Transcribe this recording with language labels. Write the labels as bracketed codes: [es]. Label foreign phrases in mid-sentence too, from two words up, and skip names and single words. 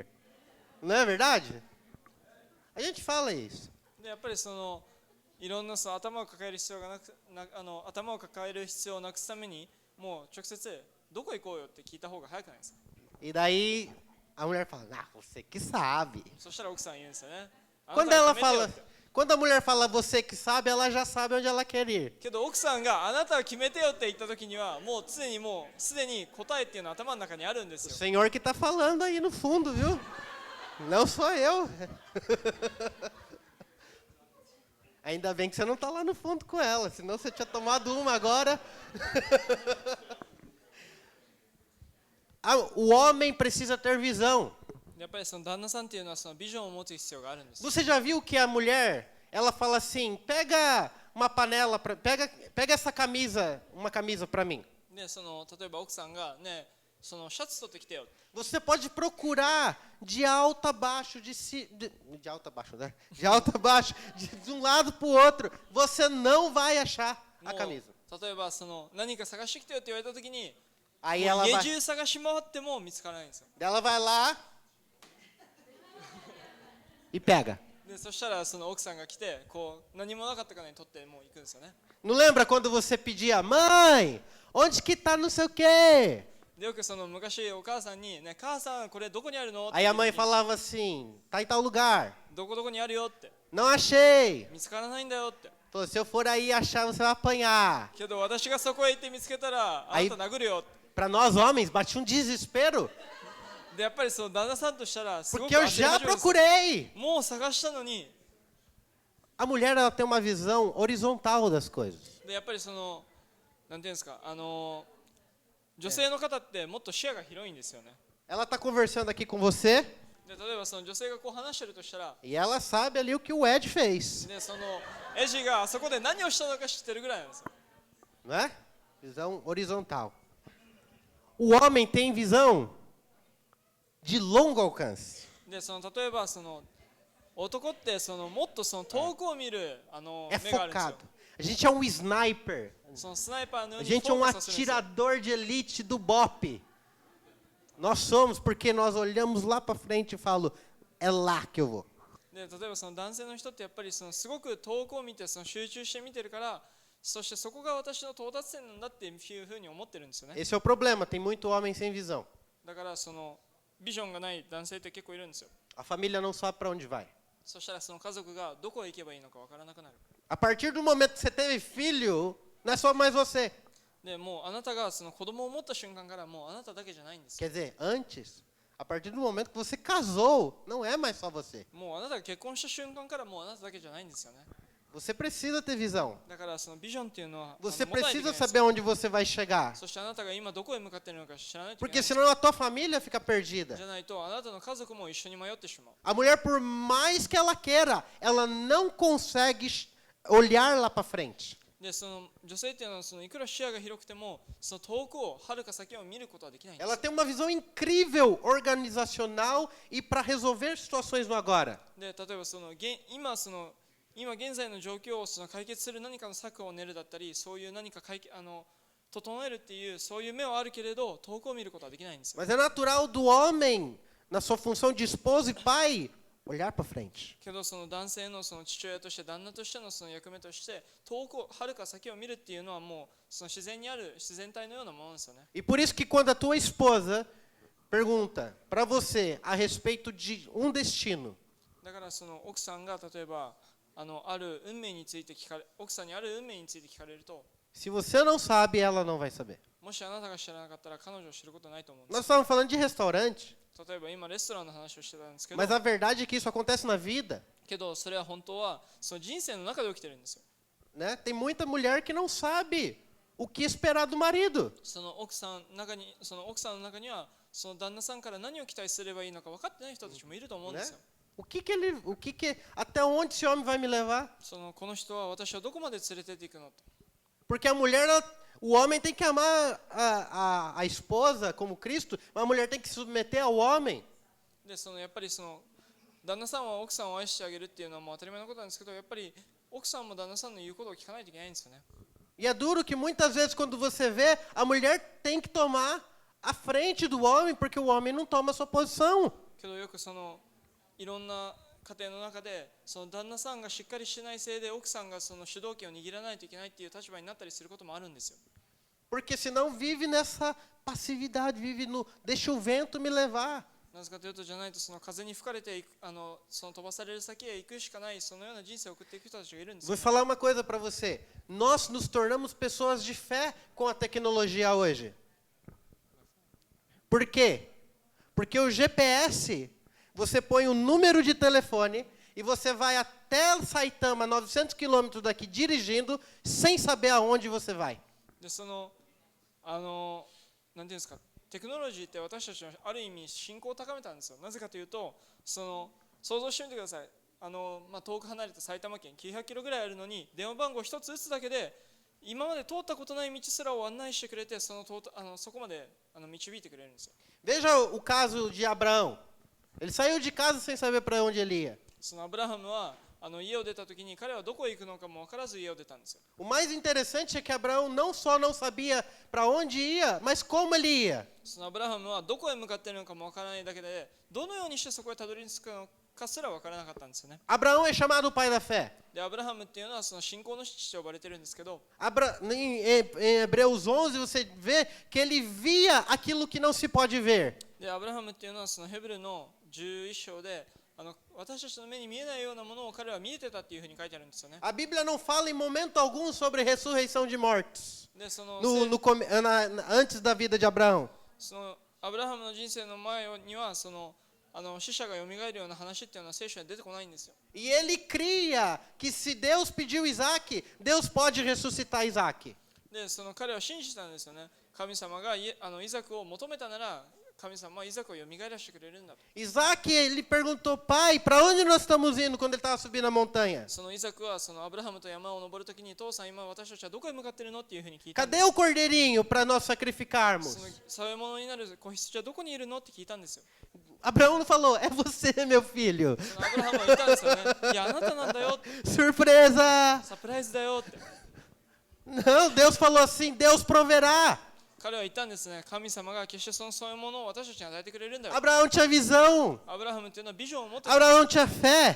[pt] Não é verdade? A gente fala isso. [ja] でやっぱりいろんな頭を抱える必要をなくすためにもう直接どこ行こうよって聞いた方が早くないですか？ [pt] E daí a mulher fala, você que sabe. [ja] そしたら奥さん言うんですよね。 [pt] Quando ela fala, quando a mulher fala você que sabe, ela já sabe onde ela quer ir. [ja] けど奥さんがあなたは決めてよって言った時にはもうすでに答えっていうのは頭の中にあるんです [pt] O [ja] よ。 [pt] Senhor que está falando aí no fundo, viu? Não sou eu. Ainda bem que você não está lá no fundo com ela, senão você tinha tomado uma agora. O homem precisa ter visão. [ja] やっぱり旦那さんっていうのはビジョンを持つ必要があるんですよ。 [pt] Você já viu que a mulher, ela fala assim, pega uma panela, pega essa camisa, uma camisa para mim. [ja] で例えば奥さんがね、 そのシャツ取ってきてよ。 [pt] Você pode procurar de alto a baixo, de alto a baixo, né? De alto a baixo, de um lado para o outro. Você não vai achar [ja] も [pt] a [ja] う [pt] camisa. [ja] 例えばその何か探してきてよって言われた時に、 [pt] Aí [ja] もう [pt] ela [ja] 家 [pt] vai, [ja] 中探し回っても見つからないんですよ。 [pt] ela vai lá e pega. [ja] でそしたらその奥さんが来てこう何もなかったかのように取ってもう行くんですよね。 [pt] Não lembra quando você pedia, mãe, onde que tá não sei o quê? [ja] でよくその昔お母さんにね、母さんこれどこにあるのって [pt] Aí [ja] 言 [pt] a [ja] う [pt] mãe [ja] 時に [pt] falava assim, tá em tal lugar. [ja] どこどこにあるよって [pt] Não achei. [ja] 見つからないんだよって。 [pt] Falou, se eu for aí achar, você vai apanhar. [ja] けど私がそこへ行って見つけたらあなた殴るよって。 [pt] Para nós homens, batia um desespero, [ja] でやっぱりその旦那さんとしたらすごく [pt] porque eu [ja] 焦り [pt] já [ja] 始めるんですよ。 [pt] procurei. [ja] もう探したのに。 [pt] A mulher ela tem uma visão horizontal das coisas. [ja] でやっぱりそのなんていうんですか、女性の方ってもっと視野が広いんですよね。 [pt] Ela está conversando aqui com você [ja] で例えばその女性がこう話してるとしたら、 [pt] e ela sabe ali o que o Ed fez, [ja] でそのエジがあそこで何をしたのか知ってるぐらいなんですよ。 [pt] não é? Visão horizontal. O homem tem visão de longo alcance. [ja] でその例えばその男ってそのもっとその遠くを見る [pt] É [ja] 目があるんですよ。 [pt] focado. A gente é um sniper. [ja] そのスナイパーのよ [pt] A [ja] うに [pt] gente [ja] フ [pt] é [ja] ォ [pt] um [ja] ーカスさせるんですよ。 [pt] atirador de elite do BOP. Nós somos porque nós olhamos lá para frente e falo, é lá que eu vou. [ja] で例えばその男性の人ってやっぱりそのすごく遠くを見てその集中して見てるから、そしてそこが私の到達点なんだっていうふうに思ってるんですよね。 [pt] Esse é o problema, tem muito homem sem visão. [ja] だからそのビジョンがない男性って結構いるんですよ。 [pt] A família não sabe para onde vai. [ja] そしたらその家族がどこへ行けばいいのかわからなくなる。 [pt] A partir do momento que você teve filho, não é só mais você. [ja] でもうあなたがその子供を持った瞬間からもうあなただけじゃないんですよ。 [pt] Quer dizer, antes, a partir do momento que você casou, não é mais só você. [ja] もうあなたが結婚した瞬間からもうあなただけじゃないんですよね。 [pt] Você precisa ter visão. [ja] だからそのビジョンっていうのは [pt] Você [ja] 持たないといけ [pt] precisa [ja] ないんですよ。 [pt] saber onde você vai chegar. [ja] そしてあなたが今どこへ向かっているのか知らないといけ [pt] Porque [ja] ないんですよ。 [pt] senão a tua família fica perdida. [ja] じゃないとあなたの家族も一緒に迷ってしまう。 [pt] A mulher, por mais que ela queira, ela não consegue olhar lá para frente. [ja] でその女性っていうのはそのいくら視野が広くてもその遠くを遥か先を見ることはできないんです [pt] Ela [ja] よ。 [pt] tem uma visão incrível, organizacional e para resolver situações no agora. [ja] で例えば今現在の状況をその解決する何かの策を練るだったり、そういう何か整えるっていうそういう目はあるけれど遠くを見ることはできないんですよ。 [pt] Mas é natural do homem, na sua função de esposo e pai, olhar para frente. [ja] けどその男性のその父親として旦那としてのその役目として遠くを遥か先を見るっていうのはもうその自然にある自然体のようなものですよね。 [pt] E por isso que quando a tua esposa pergunta para você a respeito de um destino, [ja] だからその奥さんが例えばある運命について奥さんにある運命について聞かれると、 [pt] se você não sabe, ela não vai saber. [ja] もしあなたが知らなかったら彼女を知ることはないと思うんで [pt] Nós [ja] す。 [pt] estávamos falando de restaurante, [ja] 例えば今レストランの話をしてたんですけど、 [pt] mas a verdade é que isso acontece na vida. [ja] けどそれは本当はその人生の中で起きてるんですよ。 [pt] Né? Tem muita mulher que não sabe o que esperar do marido. [ja] その奥さんの中にはその旦那さんから何を期待すればいいのか分かってない人たちもいると思うんですよ。 [pt] Até onde esse homem vai me levar? [ja] そのこの人は私はどこまで連れてっていくのと。 [pt] Porque a mulher, o homem tem que amar a esposa como Cristo, mas a mulher tem que se submeter ao homem. [ja] でそのやっぱりその旦那さんは奥さんを愛してあげるっていうのはもう当たり前のことなんですけど、やっぱり奥さんも旦那さんの言うことを聞かないといけないんですよね。 [pt] E é duro que muitas vezes quando você vê, a mulher tem que tomar a frente do homem, porque o homem não toma a sua posição. [ja] けどよくそのいろんな家庭の中でその旦那さんがしっかりしないせいで奥さんがその主導権を握らないといけないっていう立場になったりすることもあるんですよ。 [pt] Porque senão vive nessa passividade, vive no deixa o vento me levar. [ja] なぜかというとじゃないとその風に吹かれてその飛ばされる先へ行くしかないそのような人生を送っていく人たちがいるんですよ。 [pt] Vou falar uma coisa para você. Nós nos tornamos pessoas de fé com a tecnologia hoje. Por quê? Porque o GPS, você põe o número de telefone e você vai até Saitama, 900 quilômetros daqui, dirigindo, sem saber aonde você vai. [ja] でそのなんていうんですか、テクノロジーって私たちのある意味信仰を高めたんですよ。なぜかというとその想像してみてください。遠く離れた埼玉県900キロぐらいあるのに電話番号一つ打つだけで今まで通ったことない道すらを案内してくれてそこまで導いてくれるんですよ。 [pt] Veja o caso de Abraão. Ele saiu de casa sem saber para onde ele ia. [ja] そのアブラハムは家を出た時に彼はどこへ行くのかも分からず家を出たんですよ。 [pt] O mais interessante é que Abraão não só não sabia para onde ia, mas como ele ia. [ja] そのアブラハムはどこへ向かっているのかも分からないだけで、どのようにしてそこへたどり着くのかすら分からなかったんですよね。 [pt] Abraão é chamado o pai da fé. [ja] でアブラハムっていうのはその信仰の父と呼ばれてるんですけど、 [pt] Em Hebreus 11 você vê que ele via aquilo que não se pode ver. [ja] でアブラハムっていうのはそのヘブルの11章で私たちの目に見えないようなものを彼は見えてたっていうふうに書いてあるんですよね。 [pt] A Bíblia não fala em momento algum sobre ressurreição de mortos [ja] でその [pt] antes da vida de Abraão. [ja] そのアブラハムの人生の前にはその死者が蘇るような話っていうのは聖書に出てこないんですよ。 [pt] E ele cria que se Deus pediu Isaac, Deus pode ressuscitar Isaac. [ja] でその彼は信じたんですよね。神様がイザクを求めたなら神様はイザクを蘇らせてくれるんだと。 [pt] Isaac, ele perguntou, pai, para onde nós estamos indo quando ele estava subindo a montanha? [ja] そのイザクはそのアブラハムと山を登るときに、父さん今私たちはどこへ向かっているのっていうふうに聞いたんです。 [pt] Cadê o cordeirinho para nós [ja] その [pt] sacrificarmos? [ja] 添え物になる子羊はどこにいるのって聞いたんですよ。 [pt] Abraão falou, é você, meu filho. [ja] そのアブラハムは言ったんですよね。いやあなたなんだよって、 [pt] Surpresa! [ja] サプライズだよって。 [pt] Não, Deus falou assim, Deus proverá. [ja] 彼は言ったんですね。神様が決してその添え物を私たちに与えてくれるんだよ。 [pt] Abraão tinha visão. [ja] アブラハムっていうのはビジョンを持ってた。 [pt] Abraão tinha fé.